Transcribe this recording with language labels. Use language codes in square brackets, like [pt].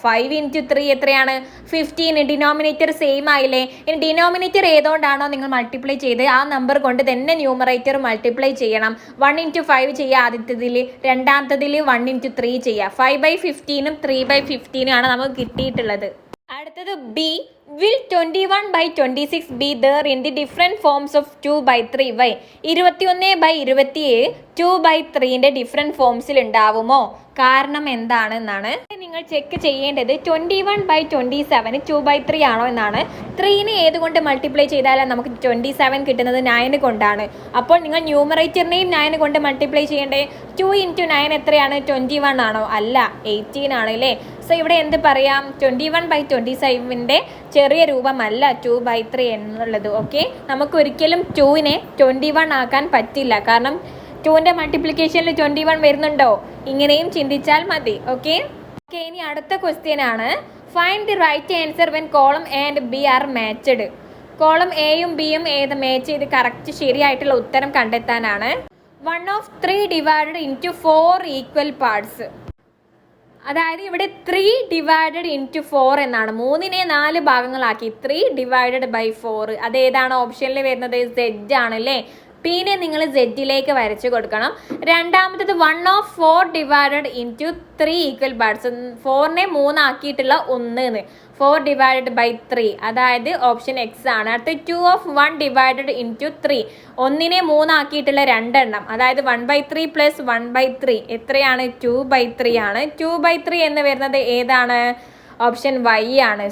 [ml] 5 × 3 എത്രയാണ്? 15. Denominator same ആയില്ലേ. ഇനി ഡിനോമിനേറ്റർ ഏതുകൊണ്ടാണോ നിങ്ങൾ മൾട്ടിപ്ലൈ ചെയ്ത് ആ നമ്പർ കൊണ്ട് തന്നെ ന്യൂമറേറ്റർ മൾട്ടിപ്ലൈ ചെയ്യണം. 1 × 5 ചെയ്യുക ആദ്യത്തതിൽ, രണ്ടാമത്തതിൽ 1 × 3 ചെയ്യുക. 5/15ഉം 3/15ഉം ആണ് നമുക്ക് കിട്ടിയിട്ടുള്ളത്. അടുത്തത് B. [en] Will 21/26 be there in the different forms of 2/3? Why? [ml] 21/27 2/3ൻ്റെ different ഫോംസിൽ ഉണ്ടാവുമോ? കാരണം എന്താണെന്നാണ് നിങ്ങൾ ചെക്ക് ചെയ്യേണ്ടത്. 21/27 2/3 ആണോ എന്നാണ്. 3നെ ഏതുകൊണ്ട് മൾട്ടിപ്ലൈ ചെയ്താലാണ് നമുക്ക് 27 കിട്ടുന്നത്? 9 കൊണ്ടാണ്. അപ്പോൾ നിങ്ങൾ ന്യൂമറേറ്ററിനെയും 9 കൊണ്ട് മൾട്ടിപ്ലൈ ചെയ്യേണ്ടേ. 2 × 9 എത്രയാണ്? 21 ആണോ? അല്ല, 18 ആണ് അല്ലേ. സോ ഇവിടെ എന്ത് പറയാം, 21/27ൻ്റെ ചെറിയ രൂപമല്ല 2/3 എന്നുള്ളത്. ഓക്കെ, നമുക്ക് ഒരിക്കലും 2നെ 21 ആക്കാൻ പറ്റില്ല. കാരണം 2ൻ്റെ മൾട്ടിപ്ലിക്കേഷനിൽ 21 വരുന്നുണ്ടോ? ഇങ്ങനെയും ചിന്തിച്ചാൽ മതി. ഓക്കെ, ഇനി അടുത്ത ക്വസ്റ്റ്യൻ ആണ്. [en] Find the right answer when column A and B are matched. [ml] Column എയും ബിയും ഏത് മാച്ച് ചെയ്ത് കറക്റ്റ് ശരിയായിട്ടുള്ള ഉത്തരം കണ്ടെത്താനാണ്. [en] 1 of 3 divided into 4 equal parts. [ml] അതായത് ഇവിടെ [en] 3 divided into 4 [ml] എന്നാണ്. 3നെ 4 ഭാഗങ്ങളാക്കി [en] 3 divided by 4. [ml] അത് ഏതാണ് ഓപ്ഷനിൽ വരുന്നത്? Z ആണ് അല്ലേ. പിന്നെ നിങ്ങൾ സെറ്റിലേക്ക് വരച്ചു കൊടുക്കണം. രണ്ടാമത്തത് [en] 1 of 4 divided into 3 equal parts. [ml] 4നെ 3 ആക്കിയിട്ടുള്ള 1, [en] 4 divided by 3, [ml] അതായത് ഓപ്ഷൻ എക്സ് ആണ്. അടുത്ത് [en] 2 of 1 divided into 3, [ml] 1നെ 3 ആക്കിയിട്ടുള്ള 2 എണ്ണം, അതായത് 1/3 plus 1/3 എത്രയാണ്? 2/3 ആണ്. 2/3 എന്ന് വരുന്നത് ഏതാണ്? ഓപ്ഷൻ വൈ ആണ്.